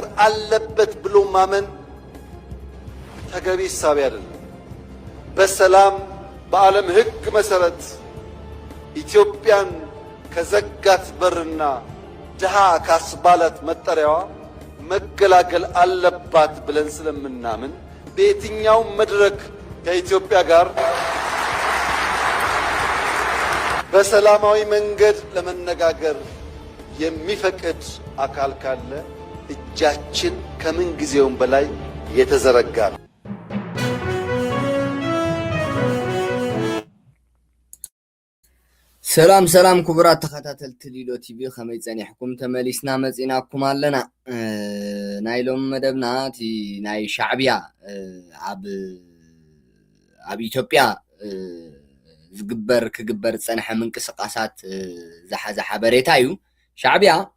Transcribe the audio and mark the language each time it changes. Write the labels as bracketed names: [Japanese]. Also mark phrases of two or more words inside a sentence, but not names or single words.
[Amharic] አለበት ብሎ ማመን ተገቢ ሐሳብ አይደለም። በሰላም በዓለም ሕግ መሰረት ኢትዮጵያን ከዘጋት በርና ድሃ ካስባላት መጠሪያዋ መገላገል አለባት ብለን ስለምናምን በየትኛውም መድረክ ከኢትዮጵያ ጋር በሰላማዊ መንገድ ለመነጋገር የሚፈቅድ አካል ካለ እጃችን ከምን ጊዜውም በላይ የተዘረጋ ነው። [Tigrinya] ሰላም ክቡራት ተኸታተልቲ ሊሎ ቲቪ ከመይ ጸኒሕኩም ተመሊስና መጺናኩም ኣለና ናይሎም መደብና እቲ ናይ ሻዕብያ ኣብ ኢትዮጵያ ክግበር ጸንሐ ምንቅስቃሳት ዝሓዘ ሓበሬታ እዩ። ሻዕብያ